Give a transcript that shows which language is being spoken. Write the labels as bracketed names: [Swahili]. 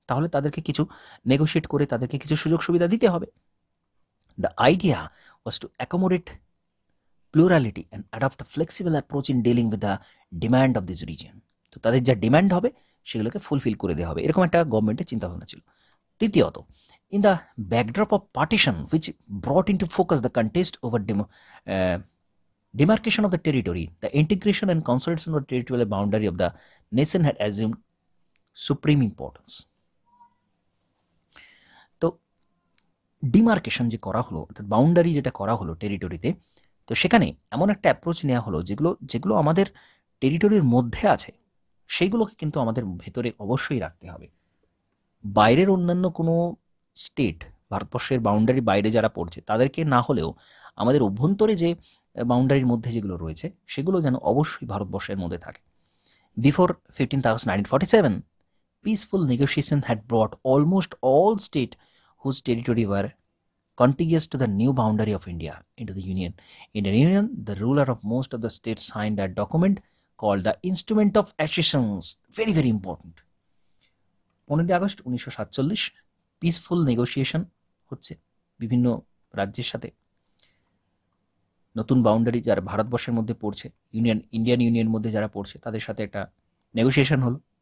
[Bangla] তাহলে তাদেরকে কিছু নেগোশিয়েট করে তাদেরকে কিছু সুযোগ সুবিধা দিতে হবে। [English] The idea was to accommodate plurality and adopt a flexible approach in dealing with the demand of this region. [Bangla] তো তাদের যা ডিম্যান্ড হবে সেগুলোকে ফুলফিল করে দেওয়া হবে, এরকম একটা গভর্নমেন্টের চিন্তাভাবনা ছিল। তৃতীয়ত, [English] in the backdrop of partition, which brought into focus the contest over demarcation of the territory, the integration and consolidation of the territorial boundary of the nation had assumed supreme importance. [Bangla] তো demarcation যে করা হলো, অর্থাৎ boundary যেটা করা হলো টেরিটরিতে, তো সেখানে এমন একটা অ্যাপ্রোচ নেওয়া হলো যেগুলো আমাদের টেরিটরির মধ্যে আছে সেইগুলোকে কিন্তু আমাদের ভেতরে অবশ্যই রাখতে হবে। বাইরের অন্যান্য কোনো স্টেট, ভারতবর্ষের বাউন্ডারি বাইরে যারা পড়ছে তাদেরকে না হলেও আমাদের অভ্যন্তরে যে বাউন্ডারির মধ্যে যেগুলো রয়েছে সেগুলো যেন অবশ্যই ভারতবর্ষের মধ্যে থাকে। [English] Before 15th August 1947, peaceful negotiation had brought almost all state whose territory were contiguous to the new boundary of India into the Union. In the Union, the ruler of most of the states signed a document called the Instrument of Accessions. Very, very important. [Bangla] 15 August 1947 peaceful negotiation হচ্ছে বিভিন্ন রাজ্যের সাথে। নতুন boundary যারা ভারতবর্ষের মধ্যে পড়ছে, Indian ইউনিয়নের মধ্যে যারা পড়ছে তাদের সাথে একটা নেগোসিয়েশন হলো।